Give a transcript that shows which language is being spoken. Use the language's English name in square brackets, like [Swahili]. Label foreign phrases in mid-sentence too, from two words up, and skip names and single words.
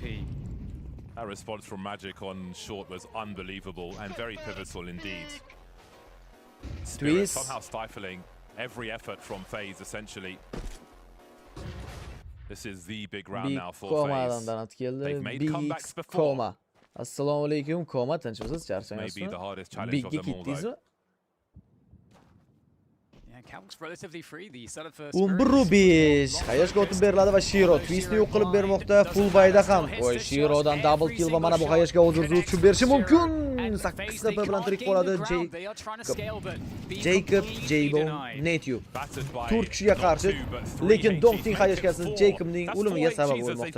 [English] That response from Magic on short was unbelievable and very pivotal indeed. Spirit Twist. somehow stifling every effort from FaZe essentially. This is the big round now for [Uzbek] Komadan [English] FaZe. [Uzbek] donat keldi. [English] They've made Big comebacks before. [Uzbek] Koma. Assalomu alaykum Koma, tinchmisiz, [English] Maybe [Uzbek] charchamayapsizmi? [English] the hardest challenge of [Uzbek] Bigga [English] them all though. [Uzbek] ketdingizmi? [English] Catwalk's relatively free. The setup for Spirit. 11-5. [Uzbek] Hayashga o'tib beriladi va Shiro Twistni yo'q qilib bermoqda. Full bayda ham. Voy, Shirodan [English] double kill [Uzbek] va mana bu Hayashga hozir tushib berishi mumkin. 8 ta bilan tirik qoladi Jacob, Jaybon, Netune. To'rt kishiga qarshi, lekin Donkning Hayashkasi Jacobning o'limiga sabab bo'lmoqda.